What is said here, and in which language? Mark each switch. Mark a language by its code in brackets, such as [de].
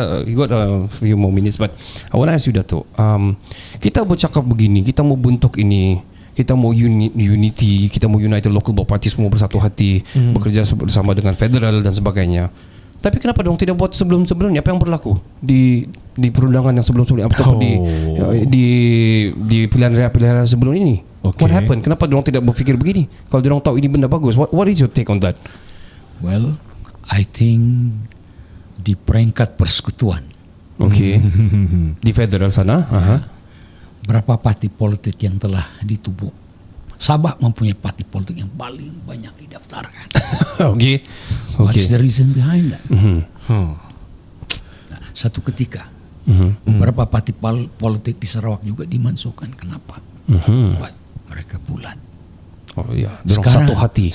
[en] We got a few more minutes, but I want to ask you, Datuk. [ms] Kita bercakap begini, kita mau bentuk ini, kita mau unity, kita mau [en] united local parties, [ms] semua bersatu hati, bekerja bersama dengan federal dan sebagainya. Tapi kenapa dong tidak buat sebelum-sebelumnya? Apa yang berlaku di perundangan yang sebelum-sebelumnya ataupun di pilihan raya sebelum ini? [en] Okay. What happened? [ms] Kenapa dorang tidak berfikir begini? Kalau dorang tahu ini benda bagus, [en] what is your take on that? Well, I think [ms] di peringkat persekutuan Okay. Di federal sana. Berapa parti politik yang telah ditubuh? Sabah mempunyai parti politik yang paling banyak didaftarkan. [en] Okay. What's the reason behind that? [ms] Nah, satu ketika beberapa parti politik di Sarawak juga dimasukkan. Kenapa? Buat mereka bulat. Oh iya, dorang satu hati.